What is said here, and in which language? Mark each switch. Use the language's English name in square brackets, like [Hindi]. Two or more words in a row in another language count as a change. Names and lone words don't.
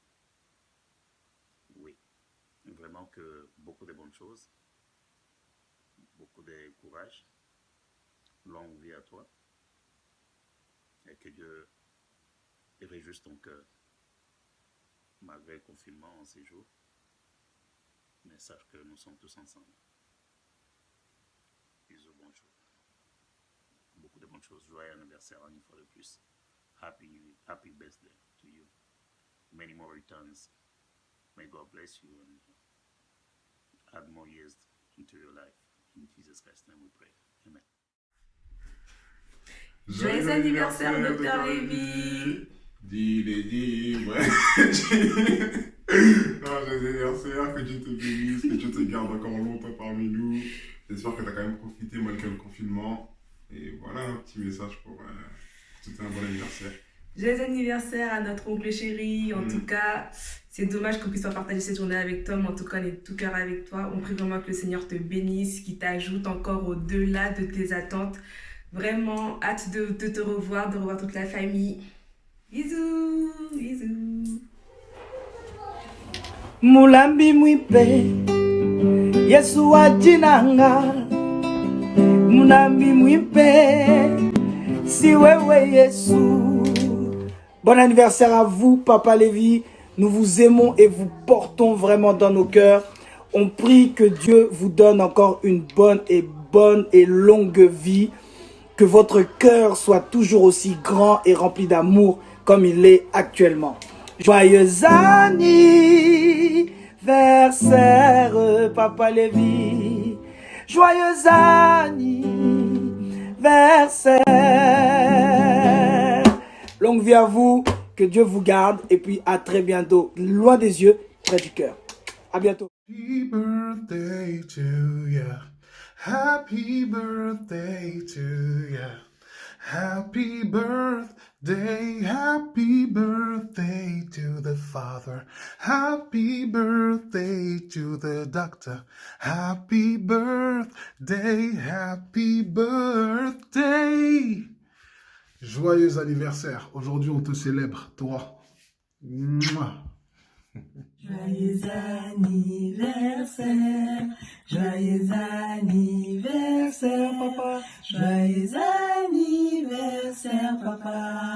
[French] Oui, vraiment que beaucoup de bonnes choses, beaucoup de courage, longue vie à toi et que Dieu réjouisse ton cœur malgré le confinement en ces jours. Mais sache que nous sommes tous ensemble. Bisous, bonjour. Beaucoup de bonnes choses. Joyeux anniversaire une fois de plus. [English] Happy birthday to you. Many more returns. May God bless you and add more years into your life. In Jesus Christ's name we pray. Amen. [French] Joyeux anniversaire, Dr. Lévy. Dis-les, ouais. Non, joyeux anniversaire, que Dieu te bénisse, que Dieu te garde encore longtemps parmi nous. J'espère que tu as quand même profité malgré le confinement. Et voilà, un petit message pour tout un bon anniversaire. Joyeux anniversaire à notre oncle chéri. En tout cas, c'est dommage qu'on puisse pas partager cette journée avec toi, mais en tout cas, on est de tout cœur avec toi. On prie vraiment que le Seigneur te bénisse, qu'il t'ajoute encore au-delà de tes attentes. Vraiment, hâte de te revoir, de revoir toute la famille. Bisous, bisous. [Luba-Lulua] Mulambi mwipe, Yesu ajinanga. Mulambi mwipe, si wewe Yesu. [French] Bon anniversaire à vous, Papa Lévy. Nous vous aimons et vous portons vraiment dans nos cœurs. On prie que Dieu vous donne encore une bonne et longue vie. Que votre cœur soit toujours aussi grand et rempli d'amour comme il est actuellement. Joyeux anniversaire, Papa Lévy. Joyeux anniversaire. Longue vie à vous, que Dieu vous garde et puis à très bientôt. Loin des yeux, près du cœur. À bientôt. [English] Happy birthday to you. Happy birthday to you. Happy birthday to the Father. Happy birthday to the doctor. Happy birthday, happy birthday. [French] Joyeux anniversaire. Aujourd'hui, on te célèbre, toi. Mouah. Joyeux anniversaire, joyeux anniversaire, papa. Joyeux anniversaire, papa.